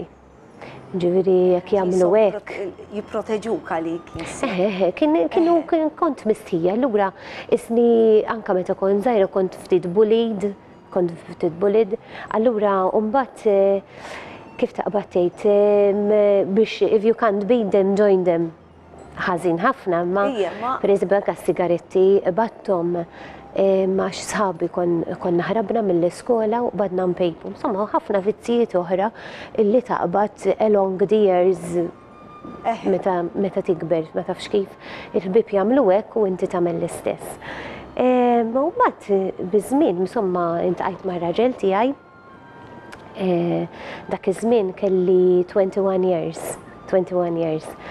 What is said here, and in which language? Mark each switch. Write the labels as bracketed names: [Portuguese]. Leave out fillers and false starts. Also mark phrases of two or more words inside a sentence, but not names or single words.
[Maltese] Ġifieri jekk jagħmlu hekk. Jipproteġuk għalik. Kienu kont mistija, allura isni anke meta kont żgħira kont ftit bullied, allura mbagħad kif taqbad tgħid biex [English] if you can't beat them, join them. [Maltese] Ħażin ħafna, ma pereżempju anke s-sigaretti battom ma' sħabi konna ħrabna mill-iskola u badna mpejpu. Insomma, ħafna vizzijiet oħra illi taqbad [English] along the years [Maltese] meta tikber, ma tafx kif il-ħbib jagħmlu hekk u inti tagħmel l-istess. U mbagħad biż-żmien, insomma, intqajt ma' raġel tiegħi. Dak iż-żmien kelli 21 years.